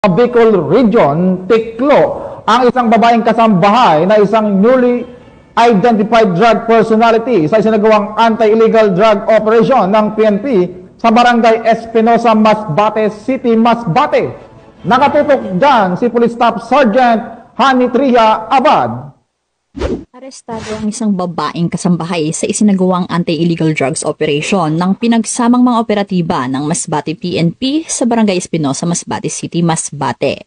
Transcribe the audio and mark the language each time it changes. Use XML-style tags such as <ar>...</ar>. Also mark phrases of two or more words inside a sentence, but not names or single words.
<tl>Bicol Region, Tiklo, ang isang babaeng kasambahay na isang</tl> <en>newly identified drug personality</en> <tl>sa isinagawang</tl> <en>anti-illegal drug operation</en> <tl>ng PNP sa Barangay Espinosa, Masbate City, Masbate. Nakatutok dyan si Police Staff Sergeant Hanitria Abad. Arestado ang isang babaeng kasambahay sa isinagawang</tl> <en>anti-illegal drugs operation</en> <tl>ng pinagsamang mga operatiba ng Masbate PNP sa Barangay Espinosa, Masbate City, Masbate.</tl>